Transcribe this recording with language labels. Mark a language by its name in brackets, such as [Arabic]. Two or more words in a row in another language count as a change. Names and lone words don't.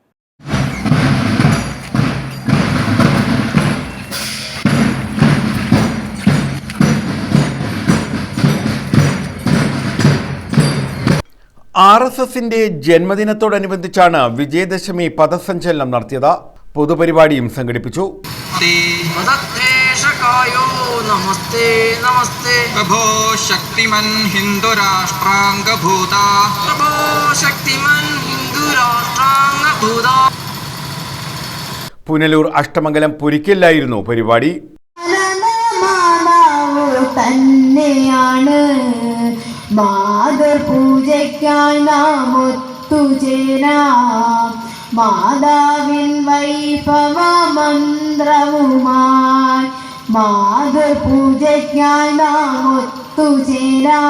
[Malayalam] RSSന്റെ ജന്മദിനത്തോടനുബന്ധിച്ചാണ് വിജയദശമി പദസഞ്ചലനം നടത്തിയത്. പൊതുപരിപാടിയും സംഘടിപ്പിച്ചു. [Sanskrit] नमस्ते नमस्ते प्रभो शक्तिमन हिंदू राष्ट्रांगभूता प्रभो शक्तिमन हिंदू राष्ट्रांगभूता. [Malayalam] പുനലൂർ അഷ്ടമംഗലം പുരിക്കലിലായിരുന്നു പരിപാടി. തന്നെയാണ് മാതൃപൂജയ്ക്കായി നാം ഒത്തുചേരാം. മാതാവിൻ വൈഭവ മന്ത്രവുമായി മാതൃപൂജയ്ക്കായി നാം ഒത്തുചേരാം.